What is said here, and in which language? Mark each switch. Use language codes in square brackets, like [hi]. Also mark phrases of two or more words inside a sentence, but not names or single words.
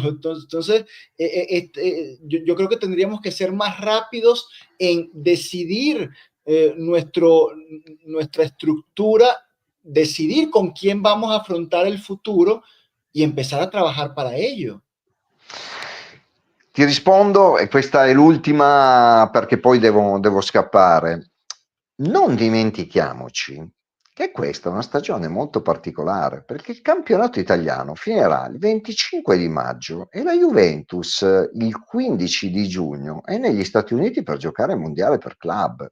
[es] Entonces yo creo que tendríamos que ser más rápidos en decidir nuestra estructura, decidir con quién vamos a afrontar el futuro y empezar a trabajar para ello. [it] Ti rispondo, e questa è l'ultima perché poi devo scappare. Non dimentichiamoci che questa è una stagione molto particolare, perché il campionato italiano finirà il 25 di maggio e la Juventus il 15 di giugno è negli Stati Uniti per giocare il mondiale per club.